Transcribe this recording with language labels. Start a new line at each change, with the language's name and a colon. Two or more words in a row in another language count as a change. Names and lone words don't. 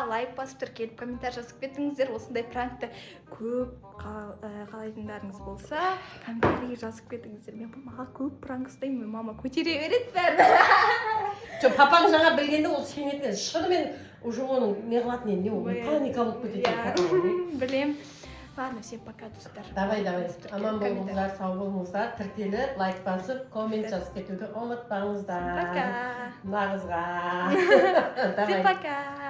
Kazakh: Лайк басып тіркеліп, комментарий жазып кетіңіздер. Осындай пранкты көп қалайтындарыңыз болса, комментарий жазып кетіңіздер. Мен мамаға көп пранк істеймін, мама көтере береді бәрін. Жоқ, папаң жаңа білгенде ол сенетін. Шынымен уже оның не қылатын енді, ол паника болып кетеді. Білем.
Russian: Ладно, всем пока, достар. Давай.
Kazakh: Аман болыңыздар, сау болыңыздар. Тіркеліп, лайк басып, коммент жазып кетуді ұмытпаңыздар. Пока. Нағызға.
Russian: Всем пока.